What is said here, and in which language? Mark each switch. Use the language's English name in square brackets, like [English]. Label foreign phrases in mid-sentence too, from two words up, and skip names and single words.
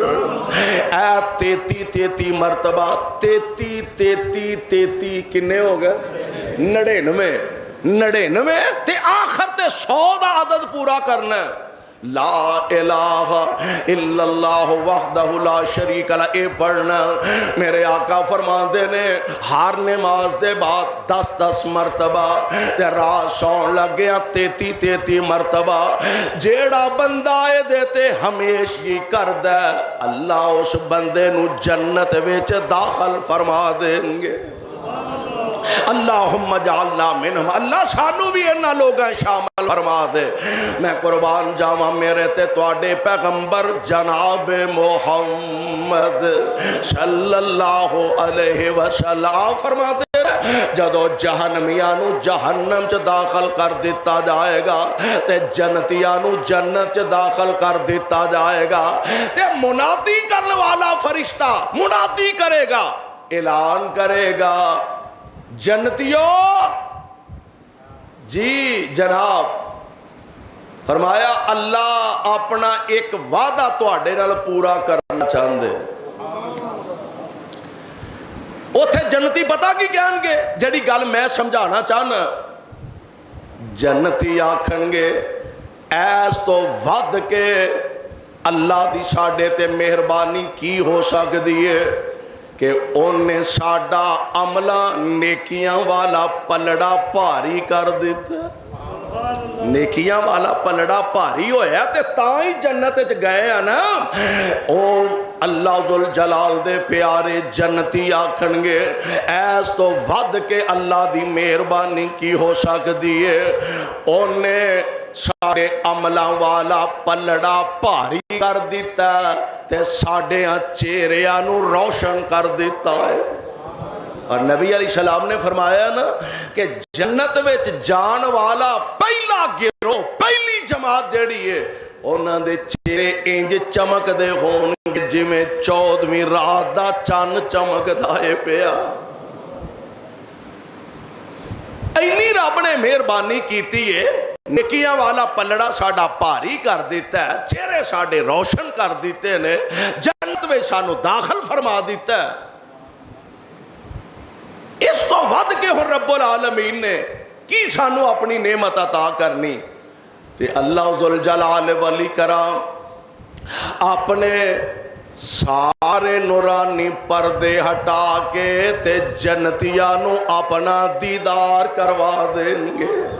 [Punjabi] اے 33 مرتبہ، 33 کنے ہو گئے؟ 99 تے آخر تے 100 دا عدد پورا کرنا ہے۔ [Arabic] لا الہ الا اللہ وحدہ لا شریک لہ، [Punjabi] اے پڑھنا۔ میرے آقا فرماندے نے ہر نماز دے بعد 10 مرتبہ، تے رات سون لگیا 33 مرتبہ۔ جیڑا بندہ اے دیتے ہمیشگی کر دے، اللہ اس بندے نو جنت وچ داخل فرما دیں گے۔ [Arabic] اللہم جعلنا منہم، [Punjabi] اللہ سانو بھی انہاں لوگاں شامل فرما دے۔ میں قربان جاواں میرے تے تواڈے پیغمبر جناب محمد [Arabic] صلی اللہ علیہ وسلم [Punjabi] فرماتے جدو جہنمیانو جہنم چ داخل کر دیتا جائے گا تے جنتیانو جنت چ داخل کر دیتا جائے گا، تے منادی کرنے والا فرشتہ منادی کرے گا، اعلان کرے گا، جنتیوں جی جناب، فرمایا اللہ اپنا ایک وعدہ تواڈے نال پورا کرنا چاہندے۔ اوتھے جنتی پتہ کی کہن گے جڑی گل میں سمجھانا چاہنا، جنتی آکھن گے ایس تو ود کے اللہ دی ساڈے تے مہربانی کی ہو سکدی ہے کہ انہیں ساڈا عملہ نیکیاں والا پلڑا بھاری کر دیتا۔ نیکیاں والا پلڑا بھاری ہویا تے تائیں جنت چ گئے ہیں نا۔ او اللہ ذوالجلال دے پیارے جنتی آکھن گے ایس تو ود کے اللہ دی مہربانی کی ہو سکتی ہے، انہیں ساڑے عملہ والا پلڑا بھاری کر دیتا ہے تے ساڑے چہریاں نو روشن کر دیتا ہے۔ اور نبی علیہ السلام نے فرمایا نا کہ جنت وچ جان والا پہلا گروہ پہلی جماعت جڑی ہے انہاں دے چہرے انج چمک دے ہون گے جویں 14ویں رات دا چن چمکدا ہے پیا۔ اینی رب نے مہربانی کیتی ہے، نیکیاں والا پلڑا ساڑا بھاری کر دیتا ہے، چہرے ساڑے روشن کر دیتے نے، جنت میں سانو داخل فرما دیتا ہے۔ اس تو ود کے ہو رب العالمین نے کی سانو اپنی نعمت عطا کرنی تے اللہ ذوالجلال والی کرام اپنے سارے نورانی پردے ہٹا کے تے جنتیانو اپنا دیدار کروا دیں گے۔